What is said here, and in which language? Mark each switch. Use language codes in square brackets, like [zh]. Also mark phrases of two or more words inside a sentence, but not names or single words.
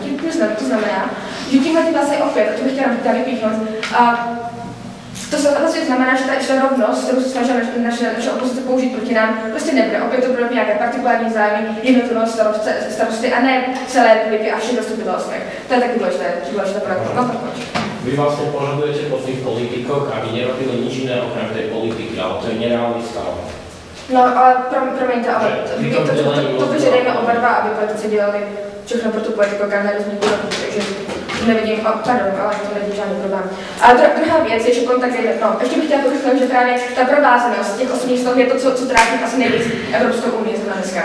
[cs] To znamená, že tímhle tím vlastně opět, a to bych chtěla vypíchnout, to vlastně znamená, že ta rovnost, kterou se snaží naše opozice použít proti nám, prostě nebude. Opět to budou nějaké partikulární zájmy jednotlivého starosty a ne celé republiky a všech zastupitelstvech. To je taky důležité pro [sk] Vy vlastne požadujete po tých politikoch, aby nerobili nič iné okrem tej politiky, ale to je nereálny stav. [cs] No, ale promiňte, ale to vyžadujeme oba dva, aby politici dělali všechno pro tu politiku, jaká na různých úrovních, takže nevidím, pardon, ale to nevidím žádný problém. A druhá věc je, že kontakt je, no, ještě bych chtěla podotknout, že právě ta provázanost těch osobních vztahů je to, co trápí asi nejvíc Evropskou unii z dneska.